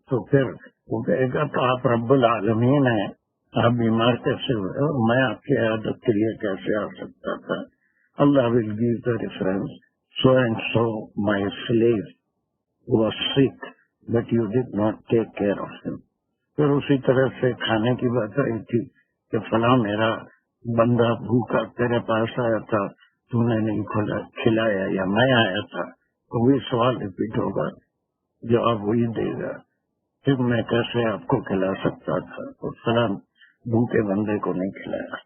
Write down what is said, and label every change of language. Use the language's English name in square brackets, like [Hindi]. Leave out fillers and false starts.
[Urdu] تو پھر وہ کہے گا تو آپ رب العالمین ہیں، آپ بیمار کیسے ہوئے اور میں آپ کی عیادت کے لیے کیسے آ سکتا تھا. [English] اللہ will give the reference, so and so my slave was sick but you did not take care of him. [Urdu] پھر اسی طرح سے کھانے کی بات آئی تھی کہ فلاں میرا بندہ بھوکا تیرے پاس آیا تھا، تم نے نہیں کھلایا، یا میں آیا تھا. تو وہی سوال ریپیٹ ہوگا، جواب وہی دے گا، پھر میں کیسے آپ کو کھلا سکتا تھا، تو فلاں بھوکے بندے کو نہیں کھلایا.